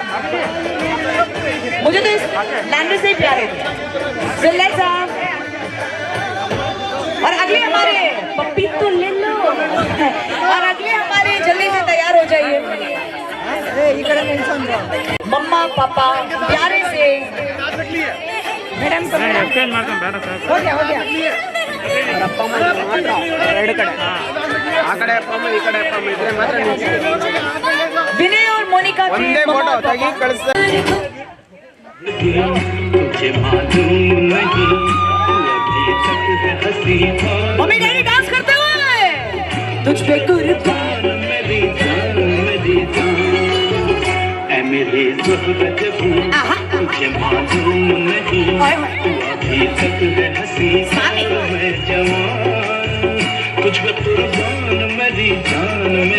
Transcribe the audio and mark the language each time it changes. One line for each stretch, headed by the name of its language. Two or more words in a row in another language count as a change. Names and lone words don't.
Hindi: मुझे तो इस लैंग्वेज से ही प्यार है।
English: So let's
Hindi: और अगले हमारे पप्पी तो ले लो और अगले हमारे जल्दी से तैयार हो जाइए। मम्मा पापा प्यारे से
English: madam exchange
Kannada: ಮಾಡ್ಕೊಂಡು ಬೇಡ ಸರ್
Hindi: हो गया
Kannada: ಅಪ್ಪ ಅಮ್ಮ ಮಾತ್ರ ಎರಡು ಕಡೆ ಆ ಕಡೆ ಅಪ್ಪ ಅಮ್ಮ ಈ ಕಡೆ ಅಪ್ಪ ಅಮ್ಮ ಇದ್ರೆ ಮಾತ್ರ
Hindi: विनय और मोनिका के
Kannada: ಒಂದೇ ಫೋಟೋ ತೆಗಿ ಕಳಿಸ್ತಾರೆ
Hindi: तुझे मालूम नहीं तू अभी तक है हंसी मम्मी डैडी डांस करते हुए तुझ पे कुर्बान मेरी जान ऐ मेरी ज़रूरत तुझे मालूम नहीं तू अभी तक है हंसी मैं जवान तुझ पे कुर्बान मेरी जान